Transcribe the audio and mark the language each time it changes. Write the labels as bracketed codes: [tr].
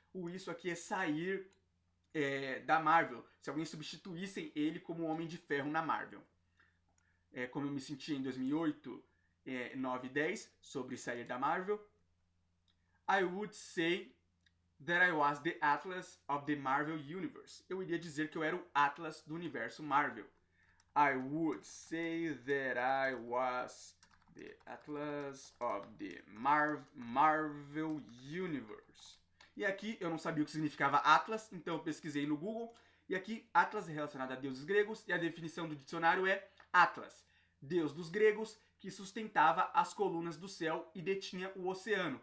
[pt] O isso aqui é sair da Marvel. Se alguém substituísse ele como Homem de Ferro na Marvel. Como eu me sentia em 2008, 9 e 10, sobre sair da Marvel. [en] I would say that I was the Atlas of the Marvel Universe. [pt] Eu iria dizer que eu era o Atlas do universo Marvel. [en] I would say that I was the Atlas of the Marvel Universe. [pt] E aqui eu não sabia o que significava Atlas, então eu pesquisei no Google. E aqui Atlas é relacionado a deuses gregos e a definição do dicionário é Atlas, deus dos gregos que sustentava as colunas do céu e detinha o oceano.